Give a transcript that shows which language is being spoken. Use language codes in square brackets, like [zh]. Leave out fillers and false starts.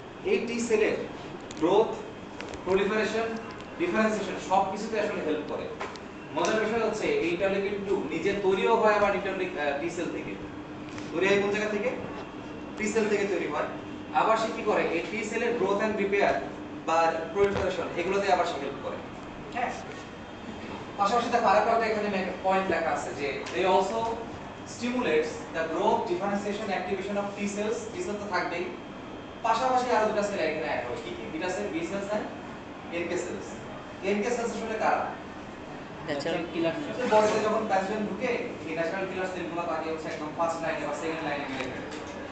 [bn] এই টি সেলের growth, proliferation, differentiation সব কিছুতে আসলে হেল্প করে। মজার বিষয় হচ্ছে এই ইন্টারলিউকিন 2 নিজে তৈরিও হয় আবার টি সেল থেকে। তৈরি হয় কোন জায়গা থেকে? টি সেল থেকে তৈরি হয়। আবার সে কি করে? এই টি সেলের গ্রোথ এন্ড রিপেয়ার বা প্রলিফারেশন এগুলোতে আবার সে হেল্প করে। হ্যাঁ, পাশাপাশি দেখো আরেকটা এখানে পয়েন্ট লেখা আছে যে [en] they also stimulates the growth, differentiation, activation of T cells। [bn] T sell তো থাকবেই, পাশাপাশি আরো দুটো সেল এখানে অ্যাড হয়। কি কি? Beta sell, B sales and NK sales. NK sales আসলে কারা? ন্যাচারাল কিলার। বডিতে যখন প্যাথোজেন ঢুকে এই ন্যাচারাল কিলার সেলগুলো তাকে হচ্ছে একদম ফার্স্ট লাইনে বা সেকেন্ড লাইনে মেরে ফেলে।